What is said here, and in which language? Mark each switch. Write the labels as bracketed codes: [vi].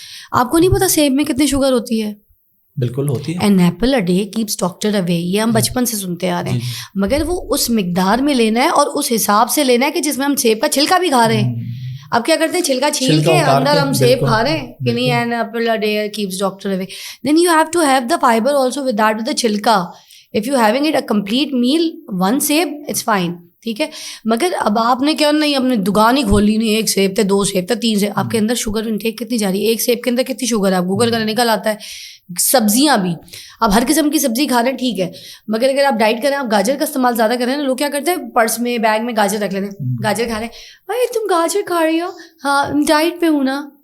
[ur] آپ کو نہیں پتا سیب میں کتنی شوگر ہوتی ہے. بالکل ہوتی ہے. [en] an apple a day keeps doctor away, [ur] یہ ہم بچپن سے سنتے آ رہے ہیں, مگر وہ اس مقدار میں لینا ہے اور اس حساب سے لینا ہے کہ جس میں ہم سیب کا چھلکا بھی کھا رہے ہیں. اب کیا کرتے ہیں, چھلکا چھیل کے اندر ہم سیب کھا رہے ہیں کہ نہیں, [en] An apple a day keeps doctor away. Then you have to have the fibre also with that with the چھلکا. If you having it a complete meal, one سیب it's fine, [ur] ٹھیک ہے. مگر اب آپ نے کیا نہیں, اپنے دکان ہی کھول لی, نہیں 1 سیب تھے 2 سیب تھے 3 سیب, آپ کے اندر شوگر انٹیک کتنی جا رہی ہے, 1 سیب کے اندر کتنی شوگر ہے آپ گوگل کرنے نکل آتا ہے. سبزیاں بھی آپ ہر قسم کی سبزی کھا رہے ہیں ٹھیک ہے, مگر اگر آپ ڈائٹ کریں, آپ گاجر کا استعمال زیادہ کریں نا, لوگ کیا کرتے ہیں پرس میں بیگ میں گاجر رکھ لیتے ہیں, گاجر کھا رہے ہیں, بھائی تم گاجر کھا رہی ہو, ہاں ڈائٹ پہ ہوں نا.